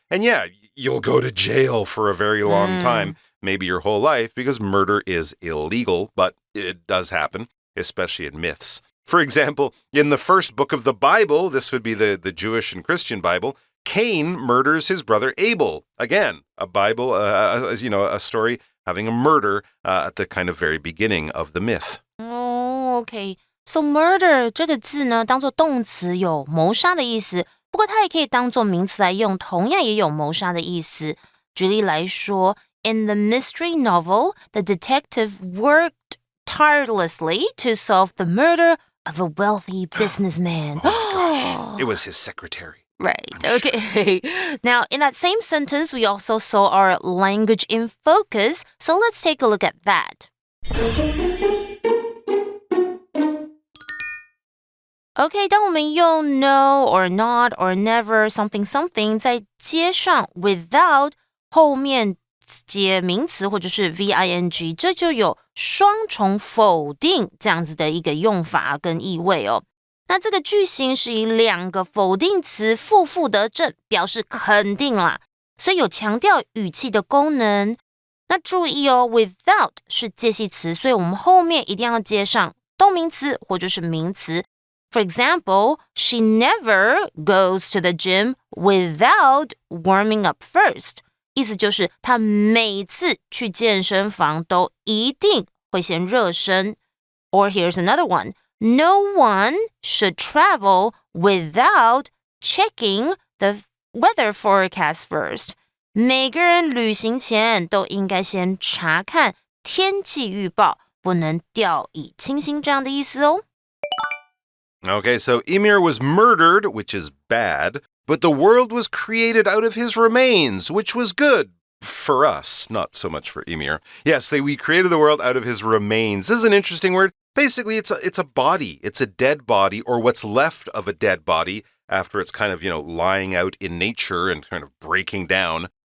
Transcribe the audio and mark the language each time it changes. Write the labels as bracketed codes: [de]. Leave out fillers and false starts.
[en] And yeah, you'll go to jail for a very long time, maybe your whole life, because murder is illegal, but it does happen, especially in myths.For example, in the first book of the Bible, this would be the Jewish and Christian Bible, Cain murders his brother Abel. Again, a Bible, a story having a murder at the kind of very beginning of the myth. Oh, okay. [zh] So murder 这个字呢，当作动词有谋杀的意思，不过它也可以当作名词来用，同样也有谋杀的意思。举例来说 [en] ，In the mystery novel, the detective worked tirelessly to solve the murder.Of a wealthy businessman. Oh, it was his secretary. Right, okay. Now, in that same sentence, we also saw our language in focus, so let's take a look at that. [zh] Okay, 当我们用 [en] no or not or never something something [zh] 在接上 without 后面接名词或者是 VING， 这就有双重否定这样子的一个用法跟意味哦。那这个句型是以两个否定词负负得正，表示肯定啦，所以有强调语气的功能。那注意哦 ，without 是介系词，所以我们后面一定要接上动名词或者是名词。 [en] For example, she never goes to the gym without warming up first. [zh] 意思就是他每次去健身房都一定会先热身。 [en] Or here's another one. No one should travel without checking the weather forecast first. [zh] 每个人旅行前都应该先查看天气预报，不能掉以轻心这样的意思哦。 [en] Okay, so Ymir was murdered, which is bad.But the world was created out of his remains, which was good for us, not so much for Ymir. Yes, we created the world out of his remains. This is an interesting word. Basically, it's a body. It's a dead body or what's left of a dead body after it's kind of, lying out in nature and kind of breaking down.